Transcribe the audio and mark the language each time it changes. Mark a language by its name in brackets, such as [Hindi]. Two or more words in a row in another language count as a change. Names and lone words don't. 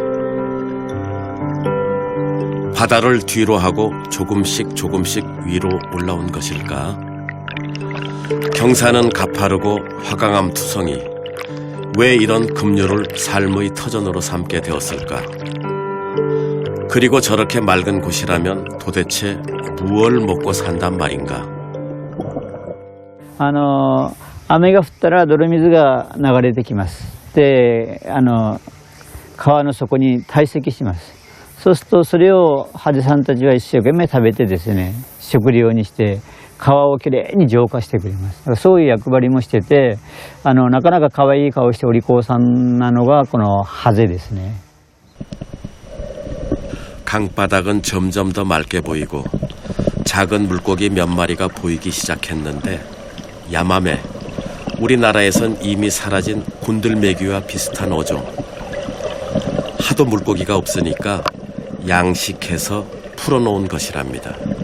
[Korean] 바다를 뒤로 하고 조금씩 위로 올라온 것일까? 경사는 가파르고 화강암 투성이. 왜 이런 급류를 삶의 터전으로 삼게 되었을까? 그리고 저렇게 맑은 곳이라면 도대체 무얼 먹고 산단 말인가? [Japanese] 雨が降ったら泥水が流れてきます。で、川の底に堆積します。そうするとそれをハゼさんたちは一生懸命食べてですね、食料にして川をきれいに浄化してくれます。だからそういう役割もしてて、なかなか可愛い顔してお利口さんなのがこのハゼですね。 [Korean] 강바닥은 점점 더 맑게 보이고 작은 물고기 몇 마리가 보이기 시작했는데 야마메, 우리나라에선 이미 사라진 곤들메기와 비슷한 어종. 하도 물고기가 없으니까 양식해서 풀어놓은 것이랍니다.